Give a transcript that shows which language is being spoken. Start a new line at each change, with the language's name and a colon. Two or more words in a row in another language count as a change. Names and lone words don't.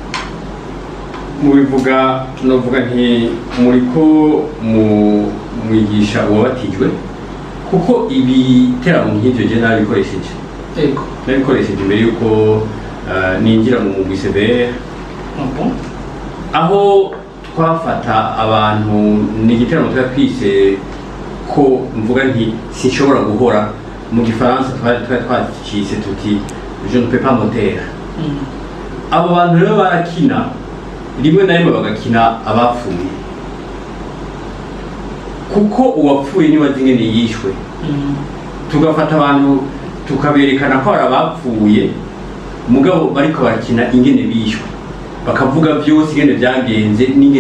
Rundi: mubivuga novuga nti muriko mwigisha uwabatijwe kuko ibiteramo nk'ivyo je nabikoresheje nabikoresheje imbere yuko ninjira mu mugwi CVR aho twafata abantu ni igiteramo twise ko mvuga nti sinshobora guhora mu gifaransa twacise tuti
French: je ne peux pas me taire
Rundi: abo bantu rero barakina rimwe na rimwe bagakina abapfuye kuko uwapfuye niwe azi ingene yishwe tugafata abantu tukaberekana ko ari abapfuye mugabo bariko barakina ingene bishwe bakavuga byose ingene byagenze n'ingene